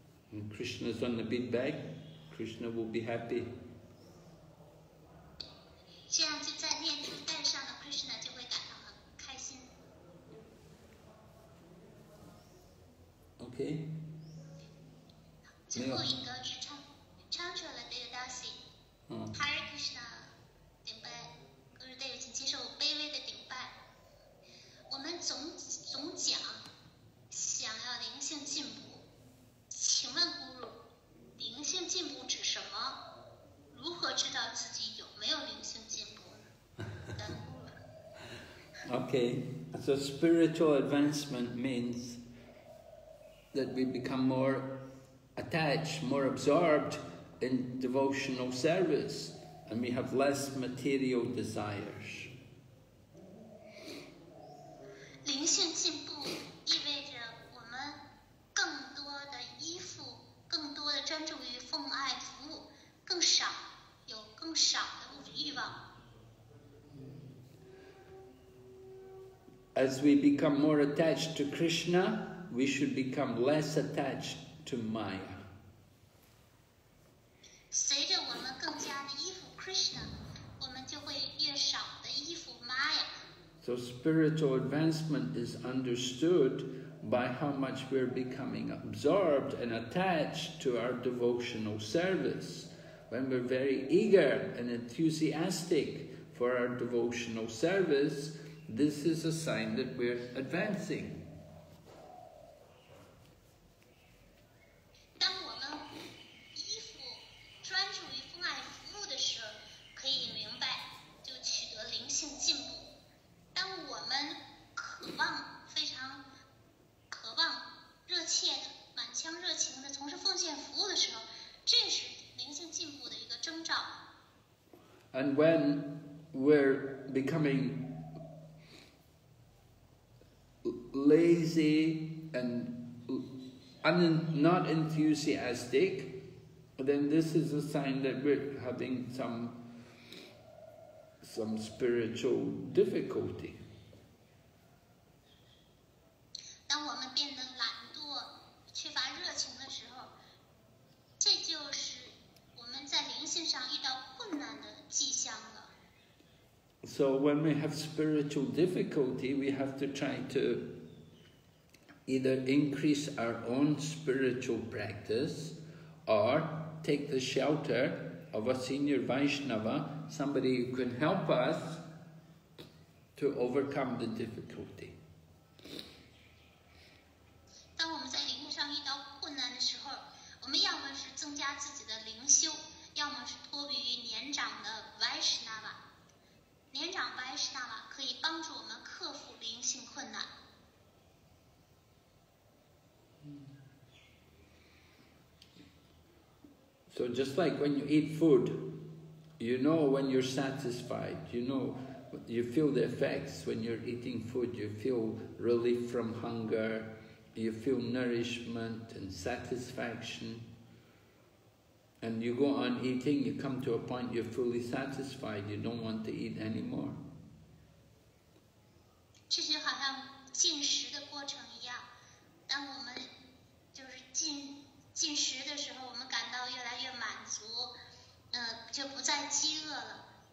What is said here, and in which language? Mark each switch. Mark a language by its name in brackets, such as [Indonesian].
[English] When Krishna's on the big bag, Krishna will be happy. [Chinese] 这样就在念珠带上的 Krishna 就会感到很开心。 [English] Okay? [Chinese] 最后一个是唱出了 Devdasi。Hare Krishna 顶拜，各位队友请接受卑微的顶拜。我们总讲想要灵性进步，请问咕噜，灵性进步指什么？如何知道自己有没有灵性进步呢？感恩咕噜。 [English] Okay, so spiritual advancement means that we become more attached, more absorbed in devotional service, and we have less material desires. [Chinese] 灵性进步意味着我们更多的依附，更多的专注于奉爱服务，有更少的物质欲望。 [English] As we become more attached to Krishna, we should become less attached to Maya. [Chinese] 随着我们更加的依附 Krishna， 我们就会越少的依附 Maya。 [English] So spiritual advancement is understood by how much we're becoming absorbed and attached to our devotional service. When we're very eager and enthusiastic for our devotional service, this is a sign that we're advancing. [Chinese] 当我们依附、专注于奉爱服务的时候，可以明白就取得灵性进步。当我们非常渴望、热切的、满腔热情的从事奉献服务的时候，这是灵性进步的一个征兆。 [English] And when we're becoming lazy and not enthusiastic, then this is a sign that we're having some spiritual difficulty. [Chinese] 当我们变得懒惰、缺乏热情的时候，这就是我们在灵性上遇到困难的迹象了。 [English] So when we have spiritual difficulty, we have to try to either increase our own spiritual practice or take the shelter of a senior Vaishnava, somebody who can help us to overcome the difficulty. [Chinese] 当我们在灵性上遇到困难的时候，我们要么是增加自己的灵修，要么是托于年长的 Vaishnava。年长 Vaishnava 可以帮助我们克服灵性困难。 [English] So just like when you eat food, you know when you're satisfied, you know you feel the effects when you're eating food. You feel relief from hunger, you feel nourishment and satisfaction. And you go on eating, you come to a point you're fully satisfied, you don't want to eat anymore. [Chinese] 这就好像进食的过程一样，当我们就是进食的时候，我们感到越来越满足，就不再饥饿了。